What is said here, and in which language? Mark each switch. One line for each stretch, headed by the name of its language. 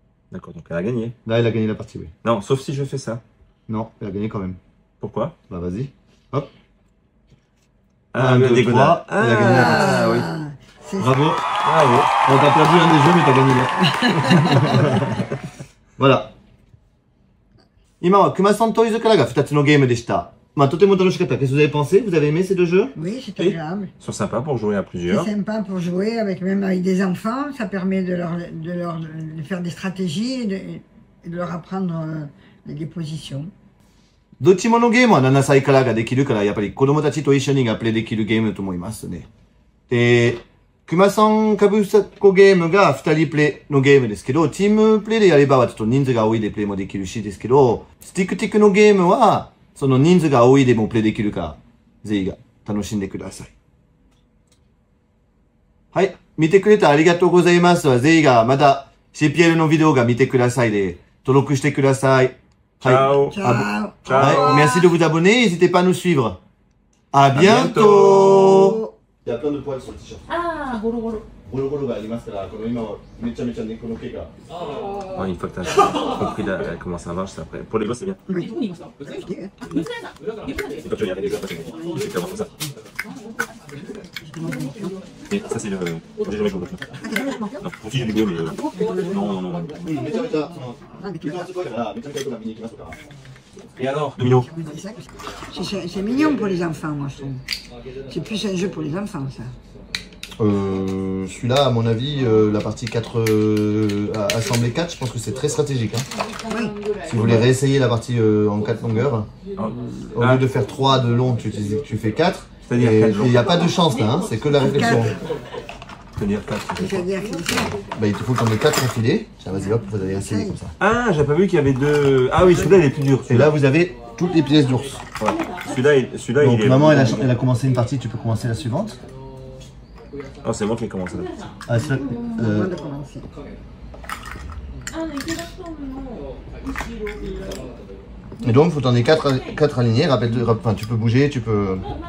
French: D'accord, donc elle a gagné. Là, elle a gagné la partie, oui. Non, sauf si je fais ça. Non, elle a gagné quand même. Pourquoi? Bah vas-y. Hop. Ah, 1, le 2, diagonale. 3, elle a gagné la partie. Ah oui. c'est ça. Bravo. Bravo. On t'a perdu un des jeux, mais t'as gagné l'autre. Voilà.
Japanese: 今は熊さんトイズからが2つのゲームでした。まあ、とても楽しかった。
French: Qu'est-ce que vous avez pensé? Vous avez aimé ces deux jeux? Oui, c'est agréable. Ils sont sympas pour jouer à C'est plusieurs. sympa pour jouer, même avec des enfants. Ça permet de faire des stratégies et de leur apprendre des positions.
Japanese: どっちものゲームは7歳からができるから、やっぱり子供たちと一緒にプレイできるゲームだと思いますね。で、熊さんかぶさっこゲームが2人プレイのゲームですけど、チームプレイでやればちょっと人数が多いでプレイもできるしですけど、スティックティックのゲームは、その人数が多いでもプレイできるから、ぜひが楽しんでください。はい。見てくれてありがとうございます。ぜひがまた、シェピエルのビデオが見てくださいで、登録してください。
Italian: Ciao. Ciao. Ciao.
French: Merci de vous abonner, n'hésitez pas à nous suivre. À bientôt. bientôt. Il y a plein de poils sur le t-shirt.
Japanese: ああ、ゴロゴロ。ゴロゴロがありますから、この今はめちゃめちゃ猫の毛が。
French: Ouais, une fois que tu as compris comment ça marche, après. Pour les gosses, c'est bien.
Japanese: どこにいますか？うつらさん。うつらさん。うつらさん。
French: Et quand tu regardes les jeux, après, c'est clairement comme ça. Et ça, c'est le. J'ai jamais joué au jeu. Non, mon fils, j'ai du mais. Non, non, non.
Japanese: めちゃめちゃ、クリスマスっぽいから、めちゃめちゃ行くから見に行きますから。
French: Et alors, Domino? C'est mignon pour les enfants, moi, je trouve. C'est plus un jeu pour les enfants, ça. Celui-là, à mon avis, la partie 4, Assemblée 4, je pense que c'est très stratégique. Hein. Oui. Si vous voulez réessayer la partie en 4 longueurs, au lieu de faire 3 de long, tu fais 4. C'est-à-dire Et 4 il n'y a pas de chance là, hein, c'est que la réflexion. C'est-à-dire 4. C'est-à-dire que Bah, il te faut que tu en aies 4 enfilés. Tiens, vas-y, hop, vous allez essayer comme ça. Ah, j'ai pas vu qu'il y avait deux. Ah oui, celui-là, il est plus dur. Et là, vous avez toutes les pièces d'ours. Ouais. Celui-là, Donc, il est. maman, elle a commencé une partie, tu peux commencer la suivante. Oh, c'est moi qui ai commencé là. Ah, ça, avant de commencer.
Japanese: あの池田さんの後ろに。
French: et donc, il faut que tu en aies 4 alignés. Rappelle, enfin, tu peux bouger, tu peux.